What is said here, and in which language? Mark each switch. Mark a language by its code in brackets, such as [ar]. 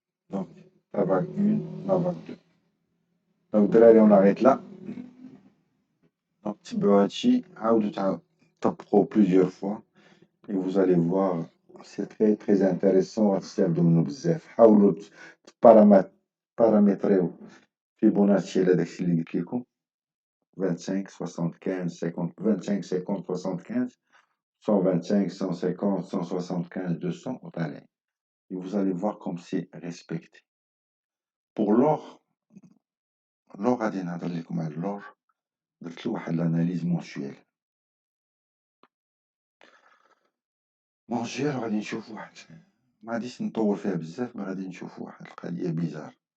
[ar] دونك لا فاك 1 لا فاك 2. دونك الدراري اون اريت لا. دونك تبعو هادشي، عاودو طبقوه بليزيور فوا، [fr] et vous allez voir, c'est très très intéressant. [ar] غتستافدو منو بزاف. حاولوا بارامتريو فيبوناتشي على داكشي اللي قلت لكم، 25 75 50 25 50 75 125 150 175 200 وطالعين. [fr] et vous allez voir comme c'est respecté. pour l'or [ar] غادي نهضر لكم على اللور. درت له واحد لاناليز مونسيوال غادي نشوف واحد، ما غاديش نطول فيها بزاف، ما غادي نشوف واحد القضيه بيزار.